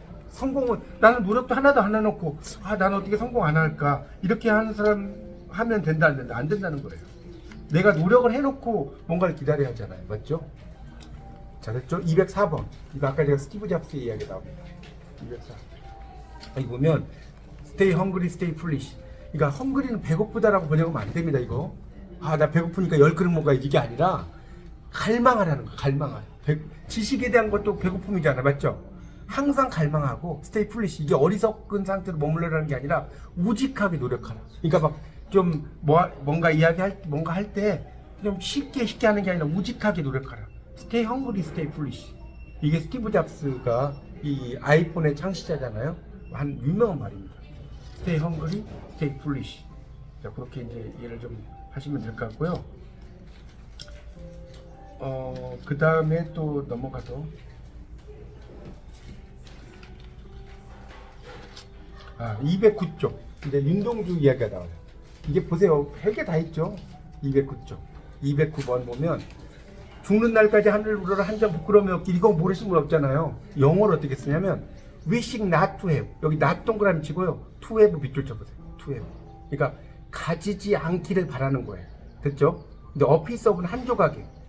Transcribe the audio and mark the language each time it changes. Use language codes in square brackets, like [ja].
[ko] 성공은 나는 노력도 하나도 안 해놓고 나는 어떻게 성공 안 할까? 이렇게 하는 사람 하면 된다 안 된다? 안 된다는 거예요. 내가 노력을 해놓고 뭔가를 기다려야 하잖아요. 맞죠? 잘했죠? 204번. 이거 아까 제가 스티브 잡스의 이야기 나옵니다. 204. 여기 보면 [en] stay hungry, stay foolish. [ko] 그러니까 헝그리는 배고프다라고 번역하면 안 됩니다. 이거. 나 배고프니까 10그릇 먹어야지 이게 아니라 갈망하라는 거. 갈망하라. 지식에 대한 것도 배고픔이잖아. 맞죠? 항상 갈망하고 [en] stay foolish. [ko] 이게 어리석은 상태로 머물러라는 게 아니라 우직하게 노력하라. 그러니까 막 좀 뭔가 할 때 좀 쉽게 하는 게 아니라 우직하게 노력하라. [en] stay hungry, stay foolish. [ko] 이게 스티브 잡스가 이 아이폰의 창시자잖아요. 한 유명한 말입니다. [en] stay hungry, stay foolish. [ko] 자, 그렇게 이제 이해를 좀 하시면 될 것 같고요. 그 다음에 또 넘어가서 209쪽 이제 윤동주 이야기가 나와요. 이게 보세요. 별게 다 있죠. 209쪽 209번 보면 죽는 날까지 하늘 우러러 한 점 부끄러움이 없기. 이거 모르시는 분 없잖아요. 영어로 어떻게 쓰냐면 [en] wishing not to have. [ko] 여기 not 동그라미 치고요. [en] to have [ko] 밑줄 쳐보세요. [en] to have. [ko] 그러니까 가지지 않기를 바라는 거예요. 됐죠? 근데 [en] a piece of [ko] 는 한 조각에.